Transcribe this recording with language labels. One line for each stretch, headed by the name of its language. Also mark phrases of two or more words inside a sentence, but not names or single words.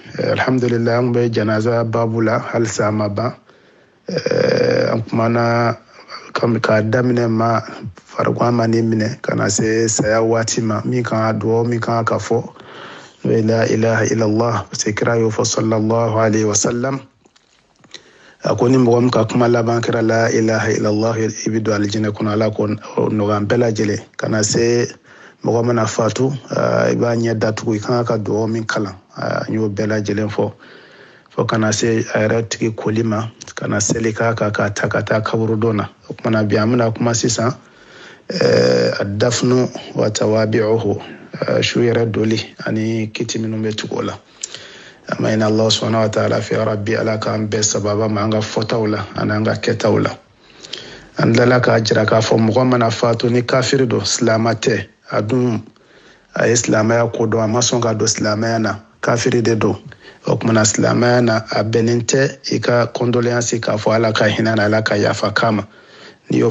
Bambara: Alhamdulillah an bɛ janaza babu la halisa ma ban. An kumana k'a daminɛ ma farikolo ma ni minɛ ka na se saya waati ma, min kan ka dugawu min kan ka fɔ n'o ye
Arabic: لا إله إلا الله,
French: parce que
Bambara: kira y'o fɔ
Arabic: صلى الله عليه وسلم.
Bambara: ako ni mɔgɔ min ka kuma laban kɛra
Arabic: لا إله إلا الله
Bambara: i bɛ don alijinɛ kɔnɔ ala ko nɔgɔya bɛɛ lajɛlen kana se mɔgɔ mana fatu i b'a ɲɛ datugu i kan ka dugawu min kalan n y'o bɛɛ lajɛlen fɔ fo kana se a yɛrɛ tigi koli ma kana seli k'a kan k'a ta ka taa kaburudon na o kumana bi an bɛna kuma sisan dafnu
Arabic: وتوابعه
Bambara: su yɛrɛ doli ani kiti minnu bɛ tugu o la an b'a ɲini
Arabic: الله سبحانه وتعالى
Bambara: fɛ rabbi ala k'an bɛɛ sababa ma an ka fɔtaw la ani an ka kɛtaw la an tilala k'a jira k'a fɔ mɔgɔ mana fatu ni kafiri don silama tɛ a dun a ye silamɛya ko dɔn a ma sɔn ka don silamɛya na kafiri de don o kumana silamɛya na a bɛnnen tɛ i ka condoléance k'a fɔ ala ka hinɛ na ala ka yafa kama n'i y'o